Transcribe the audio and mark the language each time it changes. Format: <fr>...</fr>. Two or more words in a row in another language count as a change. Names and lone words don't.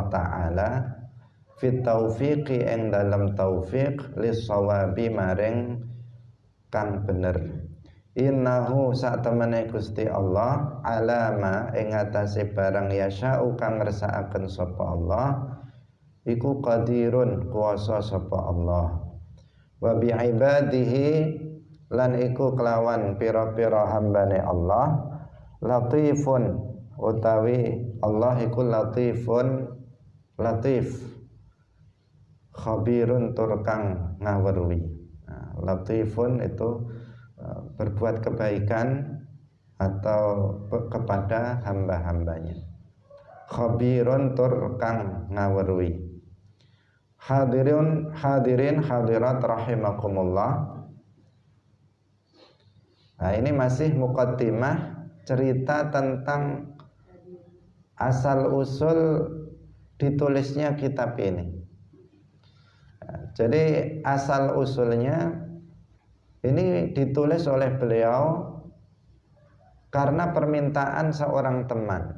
<ar>Ta'ala fit taufiqi</ar> <jv>ing dalam taufiq</jv> <ar>lis sawabi</ar> <jv>maring kang bener innahu sak temene Gusti Allah alama ing atase barang yasya'u kang ngersakaken sapa Allah iku qadirun kuasa sapa Allah</jv> <ar>wa bi ibadihi</ar> <jv>lan iku kelawan pira-pira hambane Allah latifun utawi Allah iku latif khabirun tur kang ngawruhi.</jv> <id>Latifun itu berbuat kebaikan atau kepada hamba-hambanya.</id> <jv>Khabirun tur kang ngawruhi.</jv> <ar>Hadirin hadirat rahimakumullah.</ar> <id>Nah, ini masih muqaddimah cerita tentang asal usul ditulisnya kitab ini. Jadi asal usulnya ini ditulis oleh beliau karena permintaan seorang teman.</id>